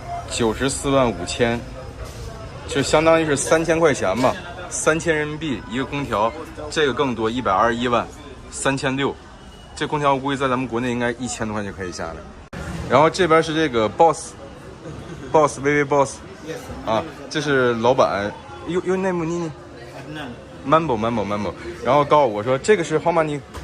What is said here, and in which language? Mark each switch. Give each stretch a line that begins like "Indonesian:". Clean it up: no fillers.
Chinese: 94万5千，就相当于是3000块钱吧，3000人民币一个空调。这个更多，121万，3600。这空调我估计在咱们国内应该1000多块就可以下来。然后这边是这个 Boss，VV Boss， 啊，这是老板。
English: You name 妮妮 ？Mambo。
Chinese: 然后告诉我说这个是
English: how many？